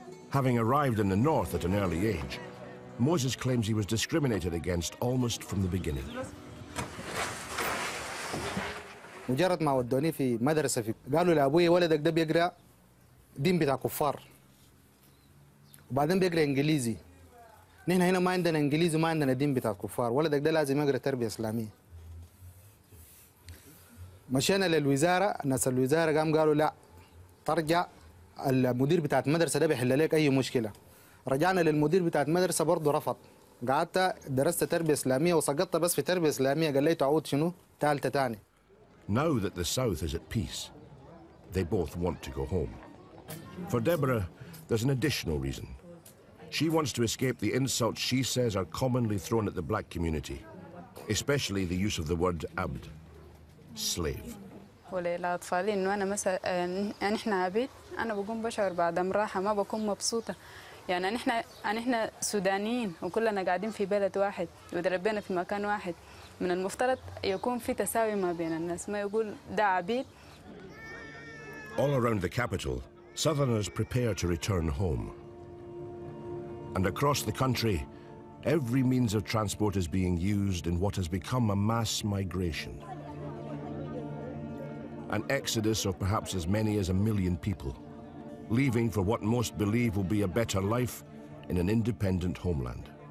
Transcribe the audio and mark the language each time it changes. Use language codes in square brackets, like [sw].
[en] Having arrived in the north at an early age, Moses claims he was discriminated against almost from the beginning. [ar] مجرد ما ودوني في مدرسة قالوا لأبوي ولدك ده بيقرأ دين بتاع كفار وبعدين بيقرأ إنجليزي. نحن هنا ما عندنا إنجليزي وما عندنا دين بتاع كفار، ولدك ده لازم يقرأ تربية إسلامية. مشينا للوزارة، ناس الوزارة قالوا لا ترجع المدير بتاعت المدرسة ده بيحل لك أي مشكلة. رجعنا للمدير بتاعت المدرسة برضه رفض. قعدت درست تربية إسلامية وسقطت بس في تربية إسلامية، قال لي تعود شنو؟ ثالثة تاني. [en] Now that the South is at peace, they both want to go home. For Deborah, there's an additional reason. She wants to escape the insults she says are commonly thrown at the black community, especially the use of the word abd, slave. [ar] وللأطفال إنه أنا مثلا نحن عبيد، أنا بكون بشعر بعدم راحة، ما بكون مبسوطة. يعني نحن سودانيين وكلنا قاعدين في بلد واحد وتربينا في مكان واحد. من المفترض يكون في تساوي ما بين الناس، ما يقول ده عبيد. [en] All around the capital, Southerners prepare to return home. And across the country, every means of transport is being used in what has become a mass migration. An exodus of perhaps as many as 1 million people, leaving for what most believe will be a better life in an independent homeland.